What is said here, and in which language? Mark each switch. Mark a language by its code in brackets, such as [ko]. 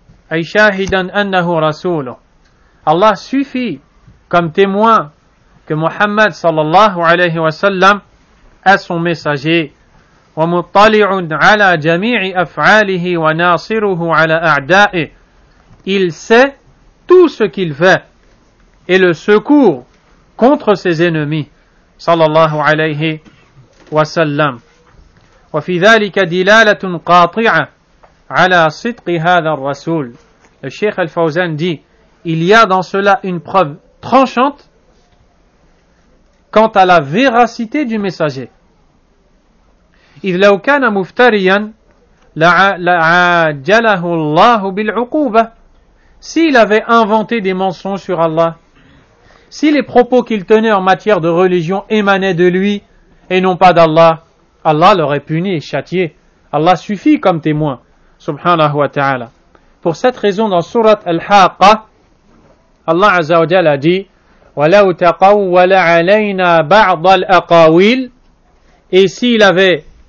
[ar] Ay shahidan annahu rasuluh. [fr] Allah suffit comme témoin que Muhammad sallallahu alayhi wa sallam est son messager. [ar] Wa muttali'un ala jami'i af'alihi wa nasiruhu ala a'da'i. [fr] Il sait tout ce qu'il fait et le secours contre ses ennemis. [ar] sallallahu alayhi wa sallam. وفي ذلك دلالة قاطعة على صدق هذا الرسول. [fr] Le Cheikh Al-Fawzan dit, il y a dans cela une preuve tranchante quant à la véracité du messager. [ar] إذ لو كان مفتريا لعاجله الله بالعقوبة. [fr] S'il avait inventé des mensonges sur Allah, si les propos qu'il tenait en matière de religion émanaient de lui et non pas d'Allah, Allah l'aurait puni et châtié. Allah suffit comme témoin, subhanahu wa ta'ala. Pour cette raison, dans Surat Al-Haqqa, Allah Azza wa Jalla a dit [ar] وَلَوْ تَقَوَّلَ عَلَيْنَا بَعْضَ الْأَقَاوِيلِ. [fr] Et s'il avait